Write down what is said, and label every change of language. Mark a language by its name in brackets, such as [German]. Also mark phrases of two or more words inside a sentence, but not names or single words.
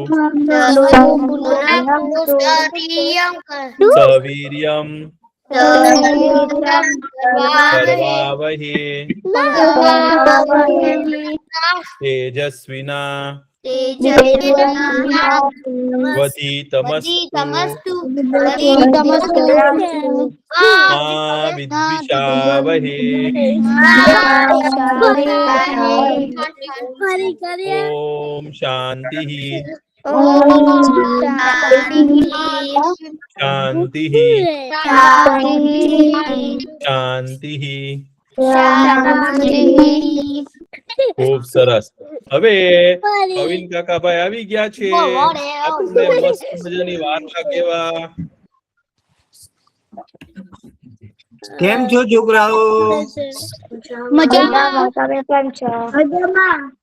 [Sanskrit] सवीर्यं करवावहे तेजस्विना वधीतमस्तु मा विद्विषावहे ओम शांति शांति शांति [Gujarati] ખૂબ સરસ। હવે કવિન કાકાભાઈ આવી ગયા છે આપણે મસ્ત મજાની વાર્તા કહેવા। કેમ છો છોકરાઓ? મજામાં। તમે કેમ છો? મજામાં।